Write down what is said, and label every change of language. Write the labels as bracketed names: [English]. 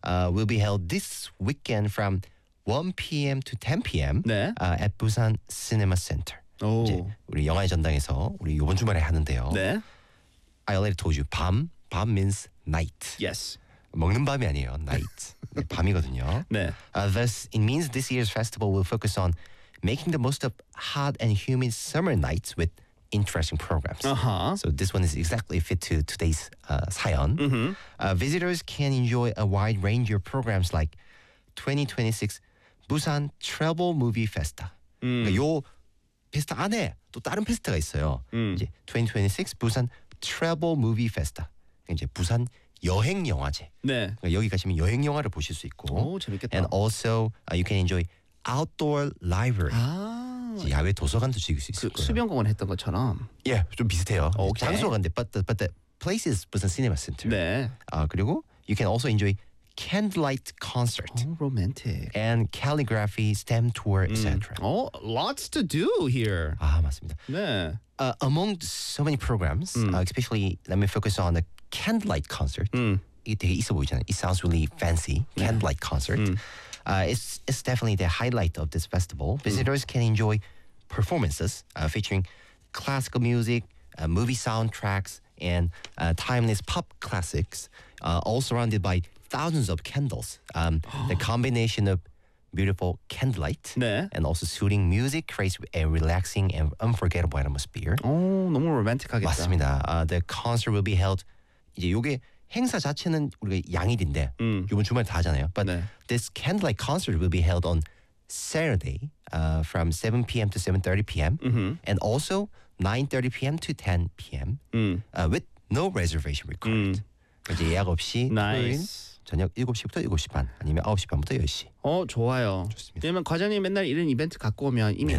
[English] Will be held this weekend from 1 PM to 10 PM [Korean] 네. [English] At Busan Cinema Center. [Korean] 오. 우리 영화의 전당에서 우리 이번 주말에 하는데요. 네. [English] I already told you, 밤. 밤 means night. Yes. [Korean] 먹는 밤이 아니에요. Night. 네, 밤이거든요. 네. [English] Thus, it means this year's festival will focus on making the most of hot and humid summer nights with interesting programs. Uh-huh. So this one is exactly fit to today's 사연. Mm-hmm. Visitors can enjoy a wide range of programs like 2026 Busan Travel Movie Festa. [Korean] 그러니까 이 페스타 안에 또 다른 페스타가 있어요. 이제 2026 Busan Travel Movie Festa. 이제 부산 여행 영화제. 네. 그러니까 여기 가시면 여행 영화를 보실 수 있고. 오, 재밌겠다. [English] And also you can enjoy outdoor library. [Korean] 아. 야외 도서관도 즐길 수 있을 거예요. 그 수변공원 했던 것처럼. 예, 좀 비슷해요. 오케이. 장소가 근데 [English] but the place is Busan Cinema Center. [Korean] 네. 그리고 [English] you can also enjoy candlelight concert. Oh, romantic. And calligraphy, stem tour, etc. Oh, lots to do here. [Korean] 아, 맞습니다. 네. [English] Among so many programs, especially let me focus on the candlelight concert. [Korean] 이게 되게 있어 보이잖아요. [English] It sounds really fancy. Candlelight concert. It's definitely the highlight of this festival. Visitors can enjoy performances featuring classical music, movie soundtracks, and timeless pop classics, all surrounded by thousands of candles. The combination of beautiful candlelight [Korean] 네. [English] and also soothing music creates a relaxing and unforgettable atmosphere. [Korean] 오, 너무 로맨틱하겠다. 맞습니다. [English] The concert will be held. [Korean] 이제 이게 행사 자체는 우리가 양일인데 이번 주말 다 하잖아요. [English] But [Korean] 네. [English] this candlelight concert will be held on Saturday from 7 PM to 7:30 PM and also 9:30 PM to 10 PM with no reservation required. [Korean] 이제 예약 없이 [English] nice. [Korean] 저녁 7시부터 7시 반 아니면 9시 반부터 10시. 어 좋아요. 좋습니다. 왜냐면 과장님 맨날 이런 이벤트 갖고 오면 이미 네.